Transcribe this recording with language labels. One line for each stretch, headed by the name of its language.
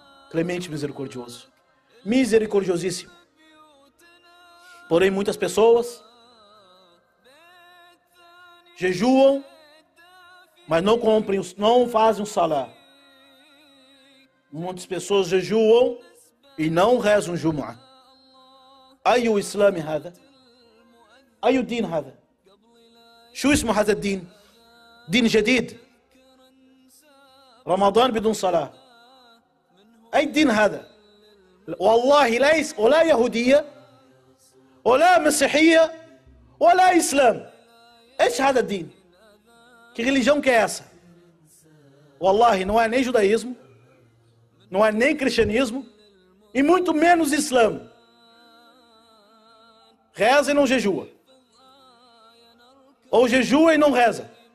Portuguese: Clemente e misericordioso. Misericordiosíssimo. Porém, muitas pessoas jejuam, mas não fazem o salá. Muitas pessoas jejuam e não rezam Jumu'ah.
Arabic: أي إسلام هذا؟ أي دين هذا؟ شو اسمه هذا الدين؟ دين جديد رمضان بدون صلاة. أي الدين هذا؟ والله ليس ولا يهودية ولا مسيحية ولا إسلام. إيش هذا الدين؟
Portuguese: Que religião que é essa? Wallahi, não é nem judaísmo, não é nem cristianismo, e muito menos Islã. Reza e não jejua. Ou jejua e não reza.